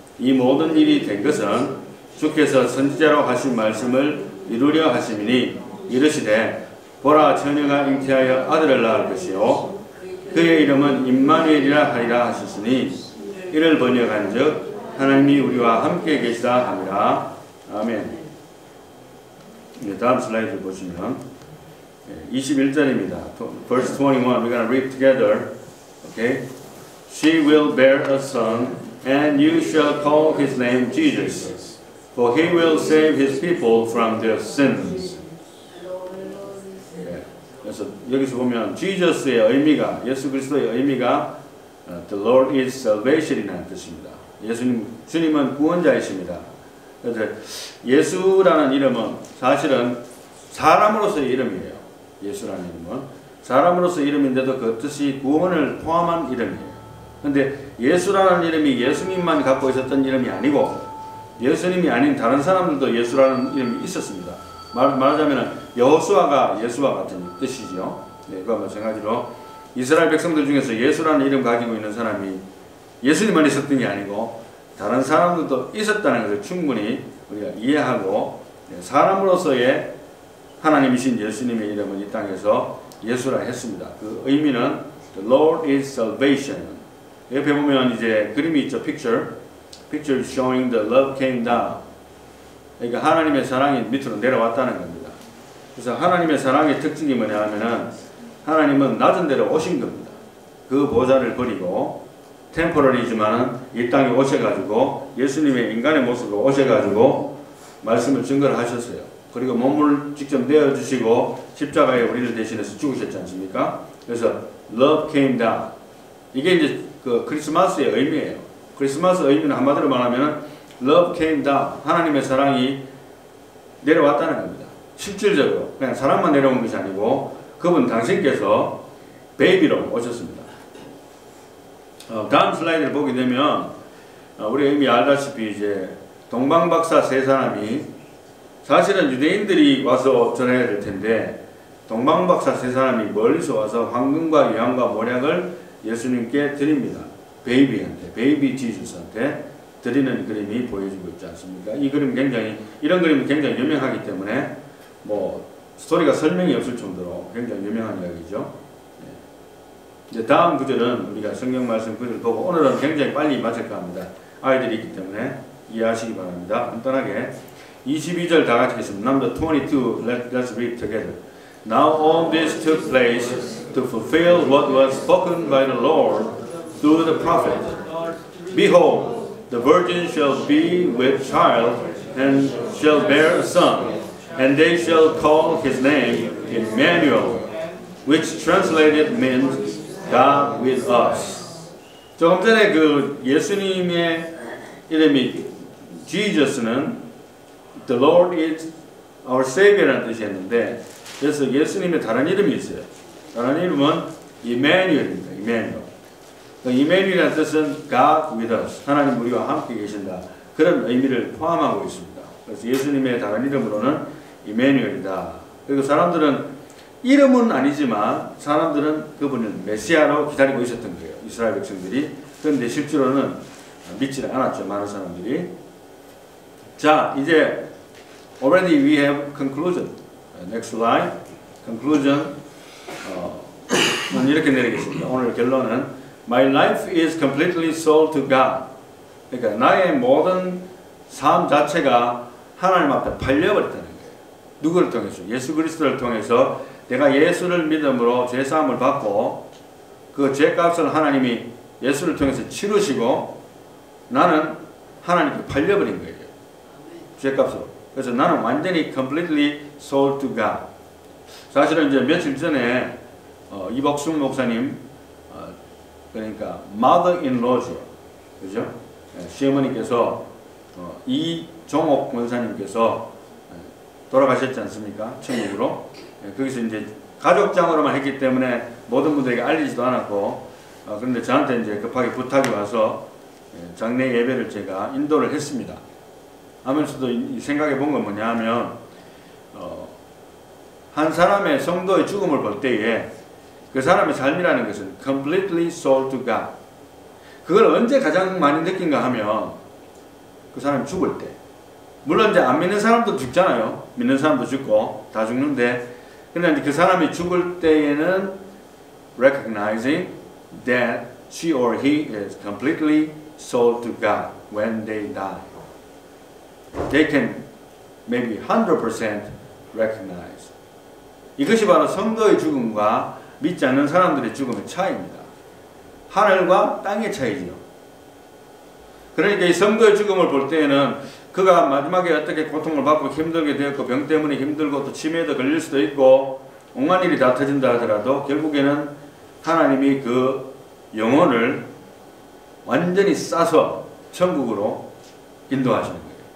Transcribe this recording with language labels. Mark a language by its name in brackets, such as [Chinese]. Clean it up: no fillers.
[Korean] 이 모든 일이 된 것은 주께서 선지자로 하신 말씀을 이루려 하심이니 이르시되 보라 처녀가 잉태하여 아들을 낳을 것이요 그의 이름은 임마누엘이라 하리라 하셨으니 이를 번역한즉 하나님이 우리와 함께 계시다 함이라. 아멘. 다음 슬라이드 보시면 21절입니다. [English] Verse 21. We're going to read together. Okay. She will bear a son, and you shall call his name Jesus, for he will save his people from their sins. [Korean] 그래서 여기서 보면 Jesus의 의미가, 예수 그리스도의 의미가 [English] The Lord is salvation [Korean] 이라는 뜻입니다. 주님은 구원자이십니다. 그래서 예수라는 이름은 사실은 사람으로서의 이름이에요. 예수라는 이름은 사람으로서의 이름인데도 그 뜻이 구원을 포함한 이름이에요. 근데 예수라는 이름이 예수님만 갖고 있었던 이름이 아니고 예수님이 아닌 다른 사람들도 예수라는 이름이 있었습니다. 말하자면 여호수아가 예수와 같은 뜻이죠. 네, 그와 마찬가지로 이스라엘 백성들 중에서 예수라는 이름 가지고 있는 사람이 예수님만 있었던 게 아니고 다른 사람들도 있었다는 것을 충분히 우리가 이해하고 사람으로서의 하나님이신 예수님의 이름은 이 땅에서 예수라 했습니다. 그 의미는 [English] The Lord is salvation. [Korean] 옆에 보면 이제 그림이 있죠. [English] Picture showing the love came down. [Korean] 그러니까 하나님의 사랑이 밑으로 내려왔다는 겁니다. 그래서 하나님의 사랑의 특징이 뭐냐 하면은 하나님은 낮은 데로 오신 겁니다. 그 보좌를 버리고 템포러리지만은 이 땅에 오셔가지고 예수님의 인간의 모습으로 오셔가지고 말씀을 증거를 하셨어요. 그리고 몸을 직접 내어주시고 십자가에 우리를 대신해서 죽으셨지 않습니까? 그래서 [English] love came down. [Korean] 이게 이제 그 크리스마스의 의미예요. 크리스마스 의미는 한마디로 말하면 [English] love came down. [Korean] 하나님의 사랑이 내려왔다는 겁니다. 실질적으로 그냥 사랑만 내려온 것이 아니고 그분 당신께서 베이비로 오셨습니다. 다음 슬라이드를 보게 되면 우리가 이미 알다시피 이제 동방박사 세 사람이 사실은 유대인들이 와서 전해야 될 텐데 동방박사 세 사람이 멀리서 와서 황금과 유황과 모략을 예수님께 드립니다. 베이비 지주스한테 드리는 그림이 보여지고 있지 않습니까? 이 그림 이런 그림은 굉장히 유명하기 때문에 뭐 스토리가 설명이 없을 정도로 굉장히 유명한 이야기죠. 이제 다음 구절은 우리가 성경 말씀 구절을 보고 오늘은 굉장히 빨리 마칠까 합니다. 아이들이 있기 때문에 이해하시기 바랍니다. 간단하게 22절 다 같이 읽겠습니다. [English] Number 22, let's read together. Now all this took place to fulfill what was spoken by the Lord through the prophet. Behold, the virgin shall be with child and shall bear a son, and they shall call his name Emmanuel, which translated means God with us. [Korean] 조금 전에 그 예수님의 이름이 Jesus는 [English] The Lord is our Savior [Korean] 라는 뜻이었는데 그래서 예수님의 다른 이름이 있어요. 다른 이름은 Emmanuel입니다. Emmanuel. Emmanuel이라는 뜻은 [English] God with us. [Korean] 하나님 우리와 함께 계신다. 그런 의미를 포함하고 있습니다. 그래서 예수님의 다른 이름으로는 Emmanuel이다. 그리고 사람들은 이름은 아니지만 사람들은 그분을 메시아로 기다리고 있었던 거예요. 이스라엘 백성들이. 그런데 실제로는 믿지 않았죠. 많은 사람들이. 자, 이제 [English] already we have conclusion. Next slide. Conclusion. [Korean] 이렇게 내리겠습니다. 오늘 결론은 [English] My life is completely sold to God. [Korean] 그러니까 나의 모든 삶 자체가 하나님 앞에 팔려버렸다는 거예요. 누구를 통해서? 예수 그리스도를 통해서 내가 예수를 믿음으로 죄사함을 받고 그 죄값을 하나님이 예수를 통해서 치르시고 나는 하나님께 팔려버린 거예요. 죄값으로. 그래서 나는 완전히 [English] completely sold to God. [Korean] 사실은 이제 며칠 전에 이복순 목사님 그러니까 mother-in-law죠. 그죠? 시어머니께서 이종옥 권사님께서 돌아가셨지 않습니까? 천국으로. 거기서 이제 가족장으로만 했기 때문에 모든 분들에게 알리지도 않았고 그런데 저한테 이제 급하게 부탁이 와서 장례 예배를 제가 인도를 했습니다. 하면서도 생각해 본 건 뭐냐 하면 한 사람의 성도의 죽음을 볼 때에 그 사람의 삶이라는 것은 [English] completely sold to God. [Korean] 그걸 언제 가장 많이 느낀가 하면 그 사람이 죽을 때. 물론 이제 안 믿는 사람도 죽잖아요. 믿는 사람도 죽고 다 죽는데, 그런데 그 사람이 죽을 때에는 [English] recognizing that she or he is completely sold to God when they die. They can maybe 100% recognize. [Korean] 이것이 바로 성도의 죽음과 믿지 않는 사람들의 죽음의 차이입니다. 하늘과 땅의 차이지요. 그러니까 이 성도의 죽음을 볼 때에는 그가 마지막에 어떻게 고통을 받고 힘들게 되었고 병 때문에 힘들고 또 치매에도 걸릴 수도 있고 온갖 일이 다 터진다 하더라도 결국에는 하나님이 그 영혼을 완전히 싸서 천국으로 인도하시는 거예요.